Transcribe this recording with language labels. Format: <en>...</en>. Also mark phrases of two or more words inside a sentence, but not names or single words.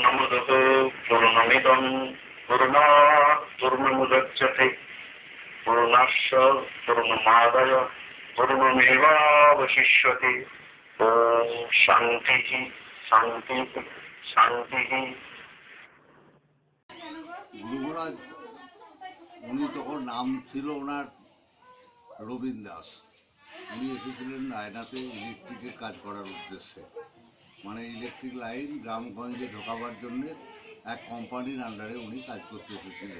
<sa>पूर्णमदः पूर्णमिदं पूर्णात् पूर्णमुदच्यते पूर्णस्य पूर्णमादाय पूर्णमेवावशिष्यते। ओम शांति शांति शांति।</sa> <bn>গুরু মহারাজ উনি তখন নাম ছিল ওনার রবীন দাস। উনি এসেছিলেন রায়নাতে ইলেকট্রিকের কাজ করার উদ্দেশ্যে, মানে</bn> <en>electric line</en> <bn>গ্রামগঞ্জে ঢোকাবার জন্যে এক কোম্পানির আন্ডারে উনি কাজ করতে এসেছিলেন।</bn>